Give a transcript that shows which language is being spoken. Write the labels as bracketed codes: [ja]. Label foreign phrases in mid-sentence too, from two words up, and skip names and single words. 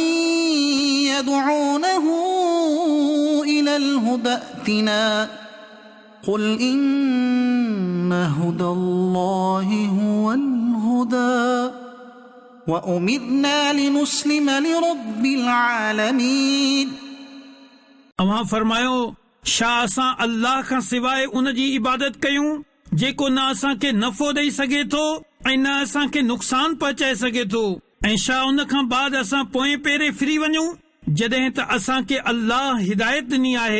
[ar] يدعونه إلى الهدى ائتنا قل إن هدى الله هو الهدى وأمرنا لنسلم لرب العالمين. [sd] अवां फरमायो, छा असां अल्लाह खां सवाइ उन जी इबादत कयूं जेको न असांखे नफ़ो ॾेई सघे थो ऐं न असांखे नुक़सान पहुचाए सघे थो? ऐं छा उन खां बाद असां पोएं पेरे फिरी वञूं जॾहिं त असांखे अल्लाह हिदायत ॾिनी आहे?